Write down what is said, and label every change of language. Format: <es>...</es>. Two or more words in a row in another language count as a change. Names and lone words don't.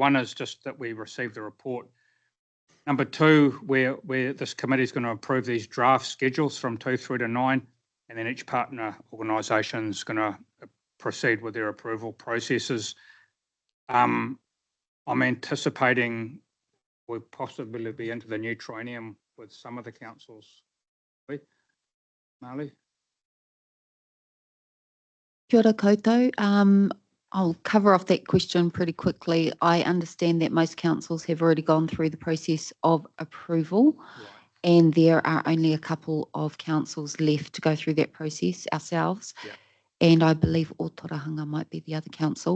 <en>One is just that we receive the report. Number 2, where this committee is going to approve these draft schedules from 2 through to 9, and then each partner organisation is going to proceed with their approval processes. I'm anticipating we'll possibly be into the new Triennium with some of the councils. Marley?</en> <mi>Kia ora koutou.</mi> <en>I'll cover off that question pretty quickly. I understand that most councils have already gone through the process of approval, right, and there are only a couple of councils left to go through that process ourselves. Yeah. And I believe Ōtorohanga might be the other council.</en>